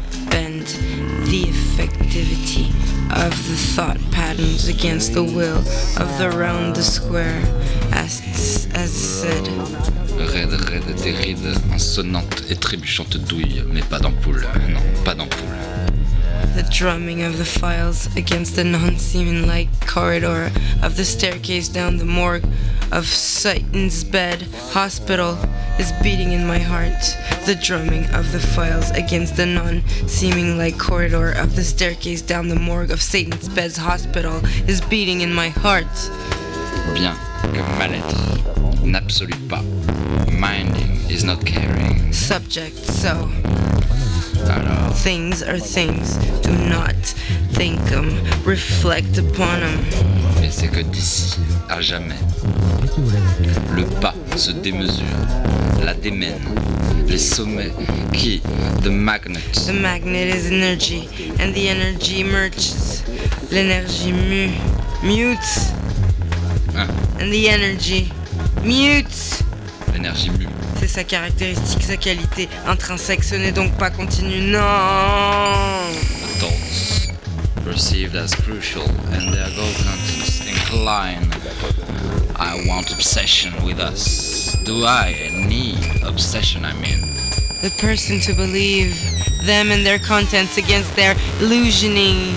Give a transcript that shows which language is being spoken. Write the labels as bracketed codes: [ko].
[en] Bend the effectivity of the thought patterns against the will of the round, the square, as said. [fr] Raide, des rides insonnantes et trébuchantes douilles, mais pas d'ampoule, non, pas d'ampoule. [en] The drumming of the files against the non-seeming-like corridor of the staircase down the morgue of Satan's bed hospital is beating in my heart. The drumming of the files against the non-seeming-like corridor of the staircase down the morgue of Satan's bed hospital is beating in my heart. [fr] Bien que mal-être n'absolue pas. [en] Minding is not caring. Subject, so. [fr] Alors. [en] Things are things. Do not think them. Reflect upon them. [fr] Et c'est que d'ici à jamais, le pas se démesure, la démène, les sommets qui, [en] the magnet. The magnet is energy, and the energy merges. [fr] L'énergie mutes. Hein? [en] And the energy mutes. [fr] L'énergie mue. C'est sa caractéristique, sa qualité intrinsèque, ce n'est donc pas continu. Non. [en] Adults perceived as crucial and their goal contents incline. I want obsession with us. Do I need obsession, I mean? The person to believe them and their contents against their illusioning.